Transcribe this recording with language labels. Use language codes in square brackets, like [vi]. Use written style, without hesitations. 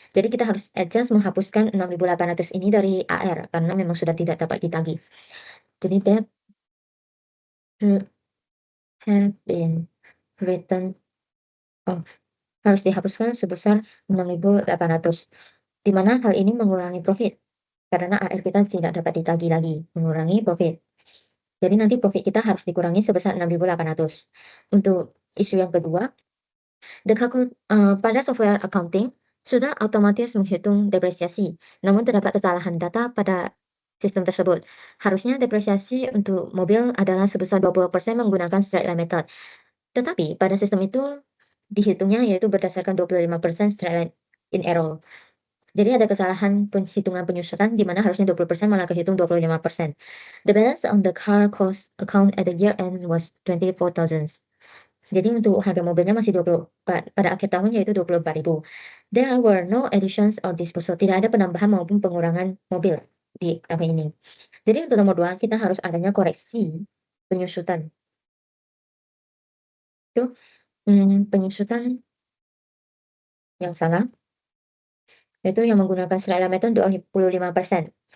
[id] Jadi kita harus adjust menghapuskan 6.800 ini dari AR karena memang sudah tidak dapat ditagih. Jadi [en] debt should have been written off. [id] Harus dihapuskan sebesar 6.800. Di mana hal ini mengurangi profit karena AR kita tidak dapat ditagih lagi, mengurangi profit. Jadi nanti profit kita harus dikurangi sebesar 6.800. Untuk isu yang kedua, pada software accounting sudah otomatis menghitung depresiasi, namun terdapat kesalahan data pada sistem tersebut. Harusnya depresiasi untuk mobil adalah sebesar 20% menggunakan straight line method. Tetapi pada sistem itu dihitungnya yaitu berdasarkan 25% [en] straight line in error. [id] Jadi ada kesalahan penghitungan penyusutan di mana harusnya 20% malah kehitung 25%. [en] The balance on the car cost account at the year end was 24,000. [id] Jadi untuk harga mobilnya masih 24 pada akhir tahun yaitu 24.000. [en] There were no additions or disposal. [id] Tidak ada penambahan maupun pengurangan mobil di tahun ini. Jadi untuk nomor 2 kita harus adanya koreksi penyusutan. Itu penyusutan yang salah yaitu yang menggunakan straight line method 25%.